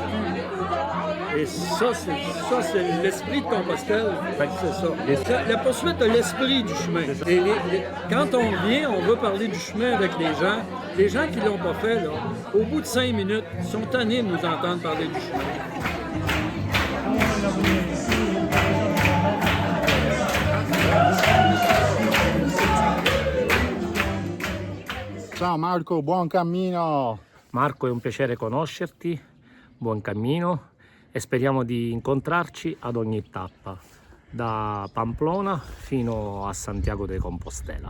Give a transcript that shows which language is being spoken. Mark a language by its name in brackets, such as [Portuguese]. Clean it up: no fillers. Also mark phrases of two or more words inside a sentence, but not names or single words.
[French] Et ça, c'est l'esprit de Compostelle, c'est ça. La poursuite de l'esprit du chemin. Et quand on vient, on veut parler du chemin avec les gens qui ne l'ont pas fait, là, au bout de 5 minutes, ils sont tannés de nous entendre parler du chemin. [Italian] Ciao Marco, buon cammino! Marco, è un piacere conoscerti, buon cammino e speriamo di incontrarci ad ogni tappa, da Pamplona fino a Santiago de Compostela.